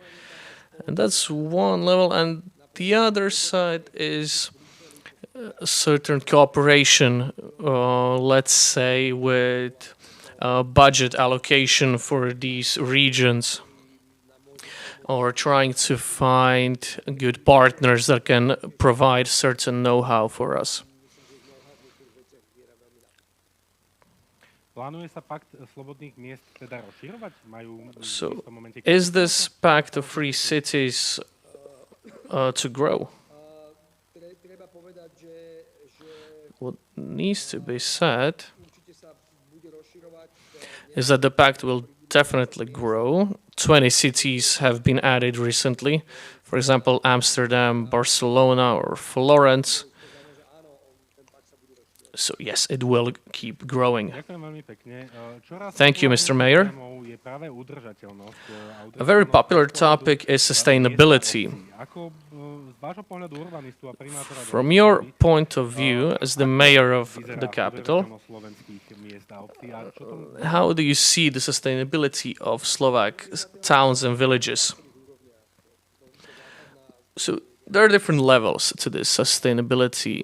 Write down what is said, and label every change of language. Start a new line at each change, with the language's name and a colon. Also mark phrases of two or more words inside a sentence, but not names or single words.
English: And that's one level, and the other side is a certain cooperation, let's say, with budget allocation for these regions, or trying to find good partners that can provide certain know-how for us.
Slovak: Plánuje sa pakt slobodných miest teda rozširovať? Majú v
English: So,
Slovak: istom momente...
English: is this pact of free cities to grow? What needs to be said is that the pact will definitely grow. 20 cities have been added recently. For example, Amsterdam, Barcelona, or Florence. So yes, it will keep growing.
Slovak: Ďakujem veľmi pekne.
English: Thank you, Mr. Mayor.
Slovak: Je práve udržateľnosť.
English: A very popular topic is sustainability.
Slovak: Ako z vášho pohľadu urbanistu a primátora...
English: From your point of view, as the mayor of the capital, how do you see the sustainability of Slovak towns and villages? So there are different levels to this sustainability.